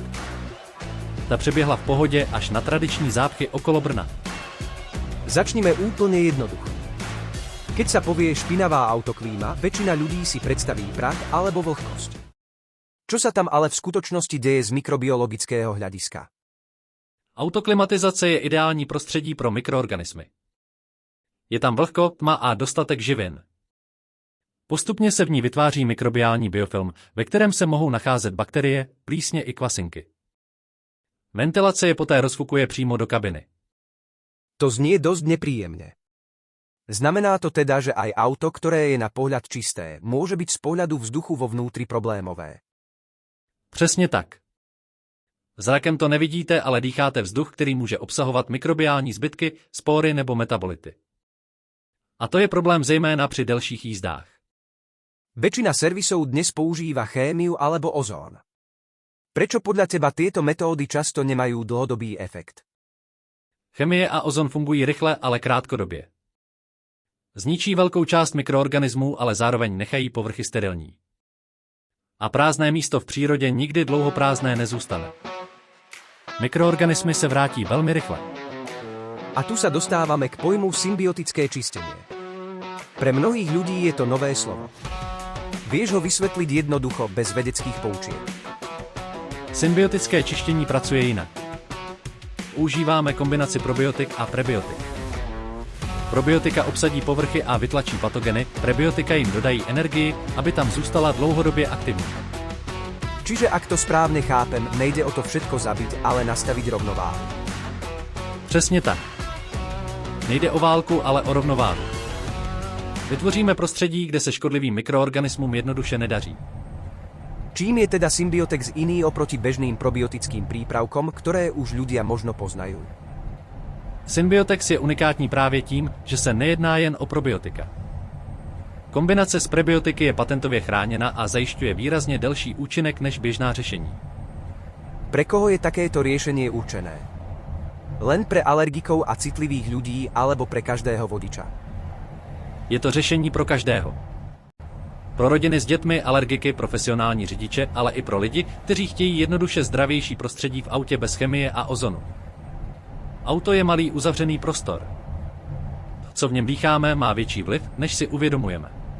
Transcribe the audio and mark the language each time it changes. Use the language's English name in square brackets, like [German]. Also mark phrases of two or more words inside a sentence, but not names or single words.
[Czech] Ta přeběhla v pohodě až na tradiční zápchy okolo Brna. [Slovak] Začnime úplne jednoducho. Keď sa povie špinavá autoklíma, väčšina ľudí si predstaví prach alebo vlhkosť. Čo sa tam ale v skutočnosti deje z mikrobiologického hľadiska? [Czech] Autoklimatizace je ideální prostředí pro mikroorganismy. Je tam vlhko, tma a dostatek živin. Postupně se v ní vytváří mikrobiální biofilm, ve kterém se mohou nacházet bakterie, plísně i kvasinky. Ventilace je poté rozfukuje přímo do kabiny. [Slovak] To znie dosť nepríjemne. Znamená to teda, že aj auto, ktoré je na pohľad čisté, môže byť z pohľadu vzduchu vo vnútri problémové. [Czech] Přesně tak. Zrakem to nevidíte, ale dýcháte vzduch, který může obsahovat mikrobiální zbytky, spory nebo metabolity. A to je problém zejména při delších jízdách. [Slovak] Väčšina servisov dnes používa chémiu alebo ozón. Prečo podľa teba tieto metódy často nemajú dlhodobý efekt? [Czech] Chemie a ozon fungují rychle, ale krátkodobě. Zničí velkou část mikroorganismů, ale zároveň nechají povrchy sterilní. A prázdné místo v přírodě nikdy dlouho prázdné nezůstane. Mikroorganismy se vrátí velmi rychle. [Slovak] A tu sa dostávame k pojmu symbiotické čistenie. Pre mnohých ľudí je to nové slovo. Vieš ho vysvetliť jednoducho, bez vedeckých poučiek? [Czech] Symbiotické čištění pracuje jinak. Užíváme kombinaci probiotik a prebiotik. Probiotika obsadí povrchy a vytlačí patogeny, prebiotika jim dodají energii, aby tam zůstala dlouhodobě aktivní. [Slovak] Čiže ak to správne chápem, nejde o to všetko zabiť, ale nastaviť rovnováhu. [Czech] Přesně tak. Nejde o válku, ale o rovnováhu. Vytvoříme prostředí, kde se škodlivým mikroorganismům jednoduše nedaří. [Slovak] Čím je teda Symbiotex iný oproti bežným probiotickým prípravkom, ktoré už ľudia možno poznajú? [Czech] Symbiotex je unikátní právě tím, že se nejedná jen o probiotika. Kombinace s prebiotiky je patentově chráněna a zajišťuje výrazně delší účinek než běžná řešení. [Slovak] Pre koho je takéto riešenie určené? Len pre alergikov a citlivých ľudí alebo pre každého vodiča? [Czech] Je to řešení pro každého. Pro rodiny s dětmi, alergiky, profesionální řidiče, ale i pro lidi, kteří chtějí jednoduše zdravější prostředí v autě bez chemie a ozonu. Auto je malý uzavřený prostor. Co v něm dýcháme, má větší vliv, než si uvědomujeme.